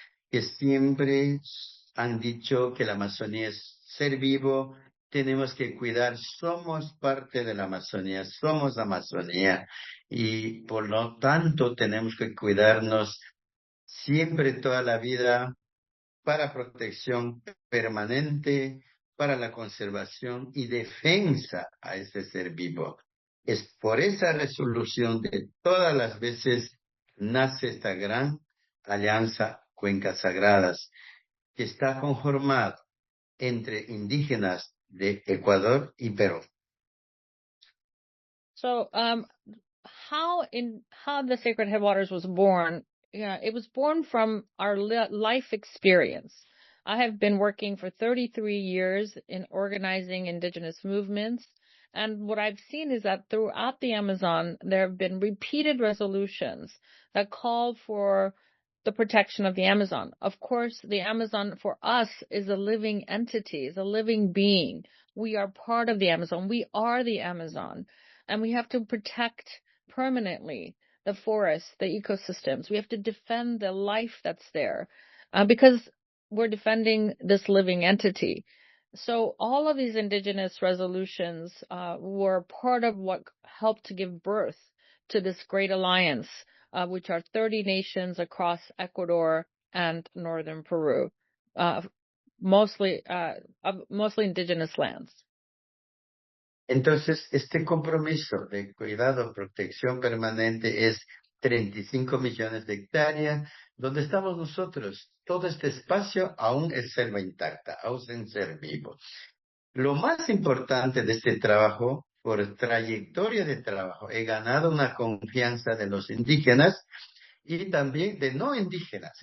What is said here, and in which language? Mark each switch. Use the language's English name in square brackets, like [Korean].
[Spanish] que siempre han dicho que la Amazonía es ser vivo, tenemos que cuidar, somos parte de la Amazonía, somos Amazonía, y por lo tanto tenemos que cuidarnos siempre toda la vida para protección permanente, para la conservación y defensa a este ser vivo. Es por esa resolución de todas las veces nace esta gran alianza Cuencas Sagradas, que está conformada entre indígenas de Ecuador y Perú. [English] So, how the Sacred Headwaters was born? It was born from our life experience. I have been working for 33 years in organizing indigenous movements, and what I've seen is that throughout the Amazon, there have been repeated resolutions that call for the protection of the Amazon. Of course, the Amazon for us is a living entity, is a living being. We are part of the Amazon. We are the Amazon, and we have to protect permanently the forests, the ecosystems. We have to defend the life that's there because we're defending this living entity. So all of these indigenous resolutions were part of what helped to give birth to this great alliance, which are 30 nations across Ecuador and northern Peru, mostly indigenous lands. [Spanish] Entonces, este compromiso de cuidado, protección permanente es 35 millones de hectáreas, donde estamos nosotros. Todo este espacio aún es selva intacta, aún es ser vivo. Lo más importante de este trabajo, por trayectoria de trabajo, he ganado una confianza de los indígenas y también de no indígenas.